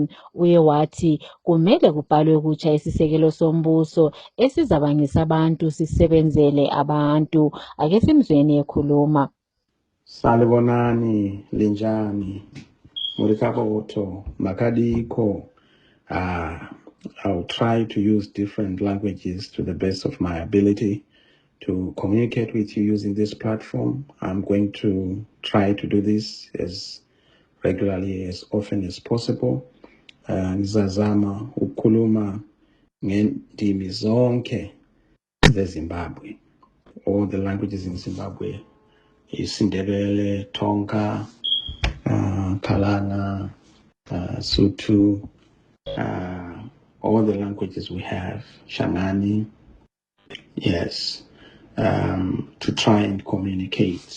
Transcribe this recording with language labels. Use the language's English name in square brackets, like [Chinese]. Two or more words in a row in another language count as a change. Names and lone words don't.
[North Ndebele] Uye wathi kumele kubhalwe kutsha isisekelo sombuso esizabangisa abantu sisebenzele abantu. Ake simzweni ekhuluma. Salibonani linjani [Shona] murikaboto makadiko. [English] I'll try to use different languages to the best of my ability to communicate with you using this platform. I'm going to try to do this as regularly as often as possible. [North Ndebele] Ngizazama ukukhuluma ngendimi zonke zeZimbabwe. [English] All the languages in Zimbabwe. IsiNdebele, Tonga, Kalana, Sotho, all the languages we have, Shangani, yes, to try and communicate.